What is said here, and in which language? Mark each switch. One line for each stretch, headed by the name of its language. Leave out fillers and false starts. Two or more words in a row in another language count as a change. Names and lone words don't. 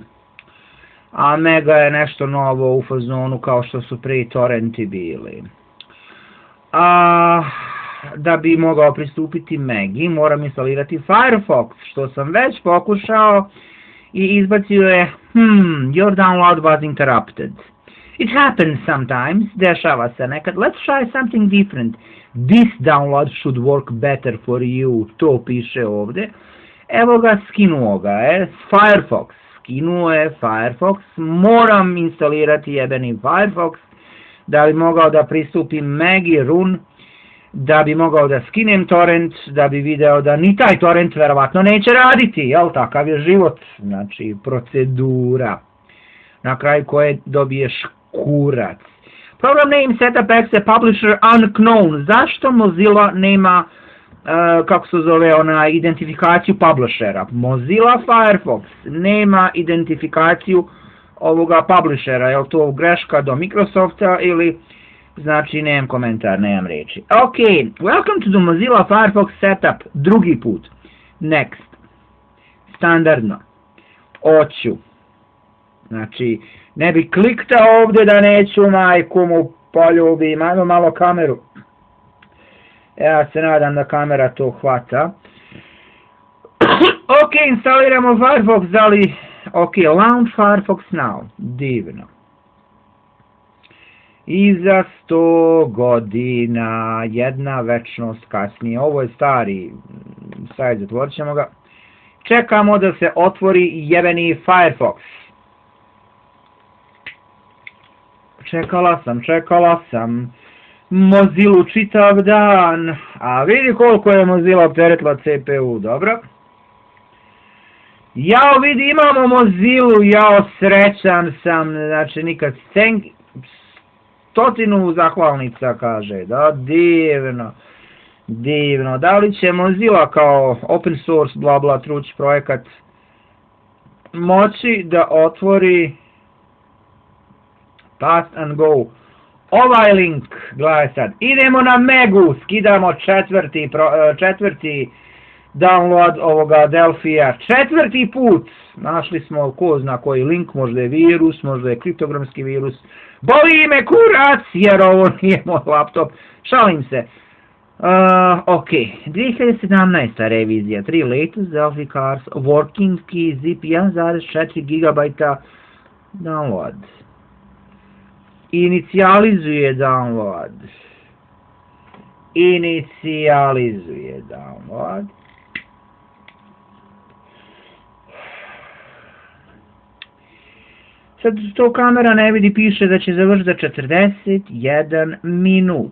Serbian: A Mega je nešto novo u fazonu kao što su prije torrenti bili. Da bi mogao pristupiti Megi moram instalirati Firefox, što sam već pokušao i izbacio je
English: your download was interrupted. It happens sometimes,
Serbian: dešava se nekad.
English: Let's try something different. This download should work better for you.
Serbian: To piše ovdje. Evo ga, skinuo ga je. Firefox. Skinuo je Firefox. Moram instalirati jebeni Firefox da bi mogao da pristupim Megi Run, da bi mogao da skinem torrent, da bi video da ni taj torrent verovatno neće raditi, jel, takav je život, znači procedura, na kraju koje dobiješ kurac.
English: Program name setup exe publisher unknown,
Serbian: zašto Mozilla nema, kako se zove, identifikaciju publishera? Mozilla Firefox nema identifikaciju ovoga publishera, je li to greška do Microsofta ili... Znači, nemam komentar, nemam reči.
English: Ok, welcome to the Mozilla Firefox setup.
Serbian: Drugi put. Next. Standardno. Oću. Znači, ne bi kliktao ovdje da neću majku mu poljubim. Ajmo malo kameru. Ja se nadam da kamera to hvata. Ok, instaliramo Firefox, ali...
English: Ok, launch Firefox now.
Serbian: Divno. I za 100 godina, jedna večnost kasnije. Ovo je stari sajt, zatvorit ćemo ga. Čekamo da se otvori jebeni Firefox. Čekala sam. Mozilu čitav dan. A vidi koliko je Mozilla opteretila CPU, dobro. Jao, vidi, imamo Mozilu, jao, srećan sam, znači nikad stotinu zahvalnica, kaže, da, divno, da li će Mozilla kao
English: open source,
Serbian: bla bla, truć projekat moći da otvori
English: Pass and Go
Serbian: ovaj link, gledaj sad, idemo na Megu, skidamo četvrti download ovoga Delfija. 4. put našli smo ko zna koji link, možda je virus, možda je kriptogramski virus. Boli me kurac jer ovo nije moj laptop. Šalim se. Ok, 2017.
English: revizija, 3 latest Delphi cars, working key, zip 1.4 GB, download.
Serbian: Inicijalizuje download. Sad to kamera ne vidi, piše da će završiti za 41 minut.